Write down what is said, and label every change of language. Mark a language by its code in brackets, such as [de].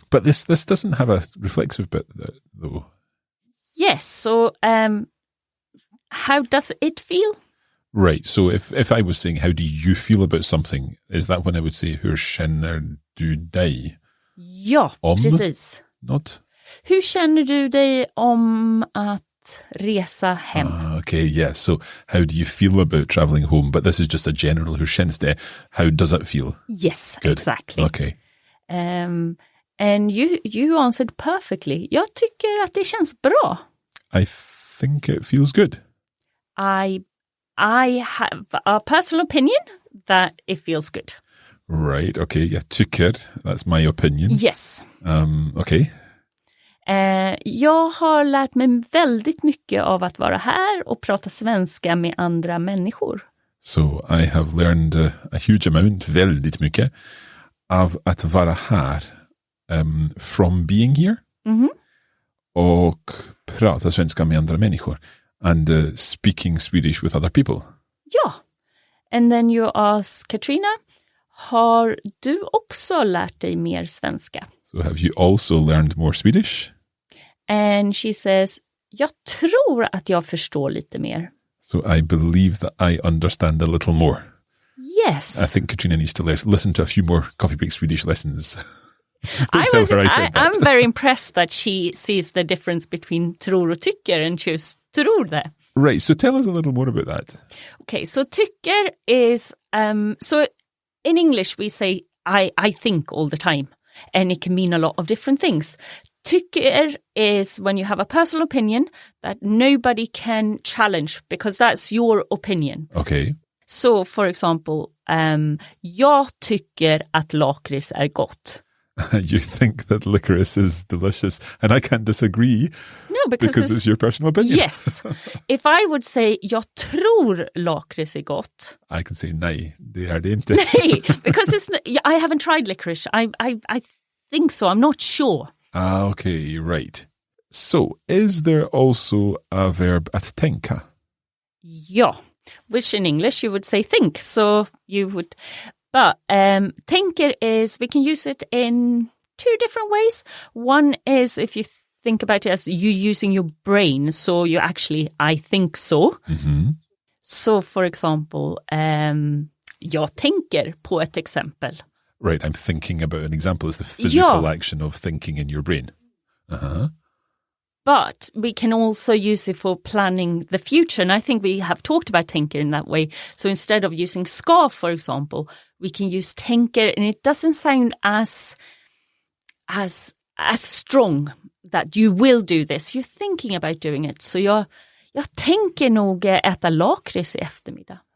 [en] But this doesn't have a reflexive bit, though. Yes, so how does it feel? Right, so if I was saying, how do you feel about something, is that when I would say, [sv] hur känner du dig? Ja, precis. [en] Not? [sv] Hur känner du dig om att resa hem? [en] Okay, yeah, so how do you feel about travelling home? But this is just a general, [sv] hur känns det? [en] How does it feel? Yes, Good. exactly. Okay. And you answered perfectly. [sv] Jag tycker att det känns bra. [en] I think it feels good. I have a personal opinion that it feels good. Right, okay, [sv] jag tycker, [en] that's my opinion. Yes. Okay. [sv] Jag har lärt mig väldigt mycket av att vara här och prata svenska med andra människor. [en] So I have learned a huge amount, [sv] väldigt mycket, av att vara här [en] from being here. Mm-hmm. [sv] Och prata svenska med andra människor. [en] And speaking Swedish with other people. [sv] Ja. [en] And then you ask Katrina, [sv] har du också lärt dig mer svenska? [en] So have you also learned more Swedish? And she says, [sv] jag tror att jag förstår lite mer. [en] So I believe that I understand a little more. Yes. I think Katrina needs to listen to a few more Coffee Break Swedish lessons. Don't tell her I said that. I'm very impressed that she sees the difference between tror och tycker and choose tror there. Right, so tell us a little more about that. Okay, so tycker is, so in English we say I think all the time, and it can mean a lot of different things. Tycker is when you have a personal opinion that nobody can challenge because that's your opinion. Okay. So for example, [sv] jag tycker att lakrits är gott. [en] You think that licorice is delicious, and I can't disagree. No, because it's your personal opinion. Yes. If I would say, [sv] jag tror lakrits är gott. [en] I can say, [sv] nej, det är det inte. [en] Nej, because I haven't tried licorice. I think so. I'm not sure. Okay, right. So, is there also a verb att tänka? Ja, which in English you would say think. So you would... But tänker is, we can use it in two different ways. One is if you think about it as you using your brain. So you actually, I think so. Mm-hmm. So for example, [sv] jag tänker på ett exempel. [en] Right, I'm thinking about an example is the physical action of thinking in your brain. Uh-huh. But we can also use it for planning the future. And I think we have talked about tänker in that way. So instead of using ska, for example, we can use tänker, and it doesn't sound as strong that you will do this. You're thinking about doing it. [sv] So jag tänker nog äta lakrits i eftermiddag.